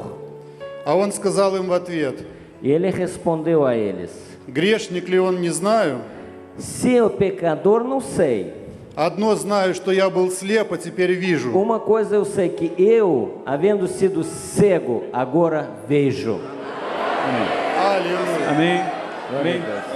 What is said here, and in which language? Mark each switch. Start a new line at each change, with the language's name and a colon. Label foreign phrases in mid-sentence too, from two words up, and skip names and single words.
Russian: А он сказал им в ответ:
Portuguese: E ele respondeu a eles:
Russian: грешник ли он, не знаю.
Portuguese: se é o pecador, não sei.
Russian: Одно знаю, что я был слеп, а теперь вижу.
Portuguese: Uma coisa eu sei, que eu, havendo sido cego, agora vejo.
Russian: Аллилуйя.
Portuguese: Amém. Amém.